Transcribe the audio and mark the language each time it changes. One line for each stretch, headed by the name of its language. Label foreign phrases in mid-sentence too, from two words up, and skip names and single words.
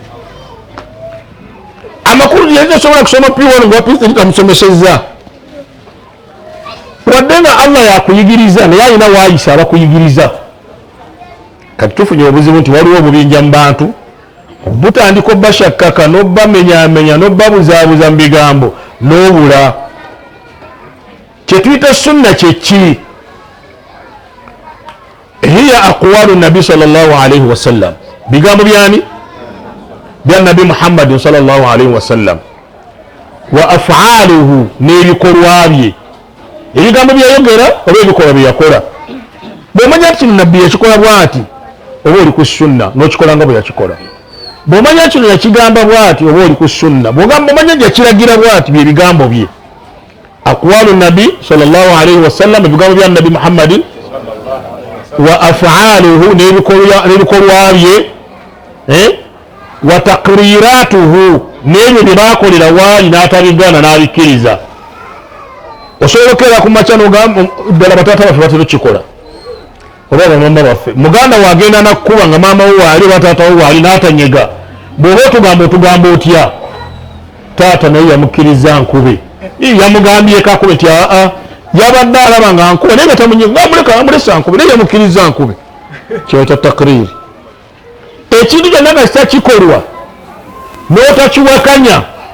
Ganda: amakulu yasobola kusoma P1 nga P3 tamusomesezza wadde nga Allah yakuyigiriza naye alina waayisa abakuyigiriza kati tufunye obuzibu nti waliwo obubinja mu bantu butandika obba shakkaka n'obba menyaamenya n'obba buzaabuza mu bigambo n'obula kye tuyita sunna kyeki
Arabic: هي أقوال النبي صلى الله عليه وسلم
Ganda: bigambo byani bya nabi Muhammad
Arabic: صلى الله عليه وسلم وأفعاله
Ganda: n'ebikolwa bye ebigambo byayogera oba ebikolwa bye yakola bw'omanya nti kino nabbi yakikola bw'ati oba oli ku sunna n'okikola nga bwe yakikola bw'omanya kino yakigamba bw'ati oba oli ku sunna bw'omanya nti yakiragira bw'ati bye bigambo bye
Arabic: أقوال النبي صلى الله عليه وسلم
Ganda: ebigambo bya nabi Muhammadin
Arabic: وأفعاله
Ganda: n'ebikolwa bye
Arabic: وتقريراته
Ganda: n'ebyo bye baakolera waali n'atabigaana n'abikkiriza osobola okera ku makya n'ogamba ddala bataata baffe batera kikola oba bamama baffe muganda wagenda nakkuba nga maama wo waali oba taata wo waali n'atanyega bw'oba otugamba otya taata naye yamukkiriza nkube yamugambyeko akube nti aa yabadde alaba nga nkube naye nga tamunyega amulesa nkube naye yamukkiriza nkube kyeta takriri ekintu kyonna nga kitakikolwa n'otakiwakanya